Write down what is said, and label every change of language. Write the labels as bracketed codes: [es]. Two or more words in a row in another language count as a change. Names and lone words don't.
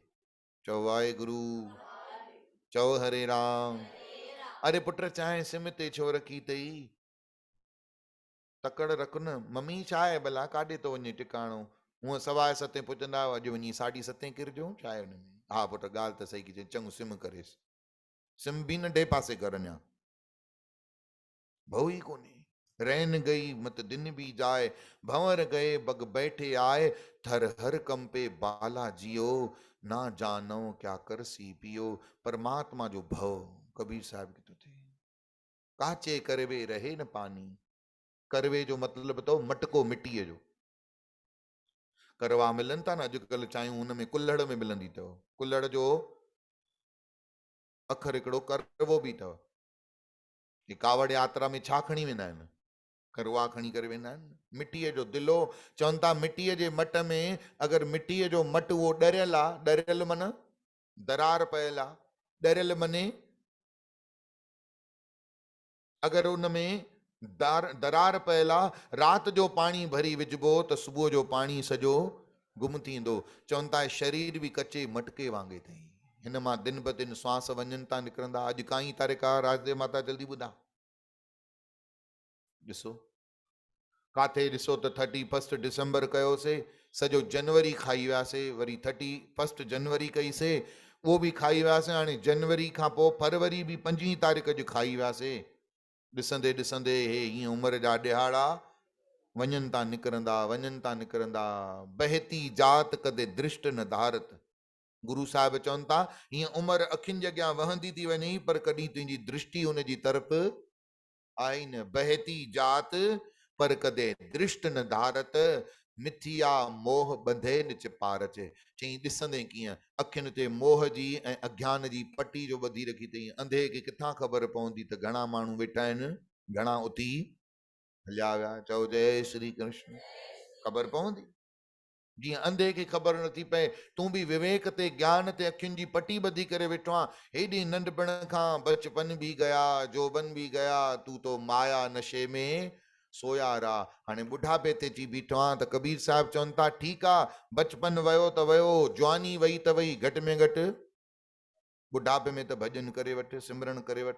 [sd] चओ वाहेगुरु, चओ हरे राम। अरे पुट चांहि सिम ते छो रखी अथई, तकड़ रख न। मम्मी छा आहे भला, काॾे थो वञे टिकाणो? हूअं 7:15 पुॼंदा, अॼु वञी 7:30 किरजो, छा आहे हुन में? हा पुट ॻाल्हि त सही की चई, चङो सिम करेसि। सिम बि नंढे पासे कर अञा, भउ ई कोन्हे। [hi] रहन गई मत दिन भी जाए, भंवर गए बग बैठे आए, थर हर कंपे बाला जियो, ना जानो क्या करसी पियो। [sd] परमात्मा जो भव कबीर साहिब की तो थे। [hi] काचे करवे रहे न पानी, [sd] करवे जो मतलब तो मटको मिट्टीअ जो। करवा मिलनि था न अॼुकल्ह चांहियूं, हुन में कुल्हड़ में मिलंदी अथव। कुल्हड़ जो अखर हिकिड़ो करवो बि अथव। कि कावड़ यात्रा में छा खणी वेंदा आहिनि? करवा खणी करे वेंदा आहिनि, मिट्टीअ जो दिलो। चवनि था मिट्टीअ जे मट में अगरि मिट्टीअ जो मट उहो ॾरियल आहे, ॾरियल माना दरार पयल आहे, ॾरियल माने अगरि उन में दरार पयल आहे, राति जो पाणी भरी विझिबो त सुबुह जो पाणी सॼो गुम थींदो। चवनि था शरीर बि कचे मटके वांगुरु अथई, हिन मां दिन ब दिन श्वास वञनि था निकिरंदा। अॼु काई तारीख़ आहे राजदेव माता, जल्दी ॿुधा। ॾिसो काथे ॾिसो त 31 डिसंबर कयोसीं, सॼो जनवरी खाई वियासीं, वरी 31 जनवरी कईसीं, उहो बि खाई वियासीं। हाणे जनवरी खां पोइ फरवरी बि 5 तारीख़ जो खाई वियासीं। ॾिसंदे ॾिसंदे हे हीअं उमिरि जा ॾिहाड़ा वञनि था निकिरंदा, वञनि था निकिरंदा। [hi] बहती जात कदे दृष्ट न धारत। [sd] गुरु साहिब चवनि था हीअं उमिरि अखियुनि जे अॻियां वहंदी थी वञे, पर कॾहिं तुंहिंजी दृष्टि हुन जी तरफ़ आई न। [hi] बहती जात पर कदे दृष्ट न धारत, मिथिया मोह ॿंधे न चिपार। [sd] चई ॾिसंदे कीअं अखियुनि ते मोह जी ऐं अज्ञान जी पटी जो ॿधी रखी अथई। अंधे खे किथां ख़बर पवंदी त घणा माण्हू वेठा आहिनि, घणा उथी हलिया विया। चओ जय श्री कृष्ण। ख़बर पवंदी जीअं अंधे खे ख़बर नथी पए, तूं बि विवेक ते ज्ञान ते अखियुनि जी पटी ॿधी करे वेठो आहे। हेॾी नंढपण खां [hi] बचपन भी गया, जोबन भी गया, तू तो माया नशे में सोया रहा। [sd] हाणे ॿुढापे ते अची बीठो आहे त कबीर साहिब चवनि था ठीकु आहे, बचपन वियो त वियो, जवानी वई त वई, घटि में घटि ॿुढापे में त भॼन करे वठ, सिमरन करे वठ।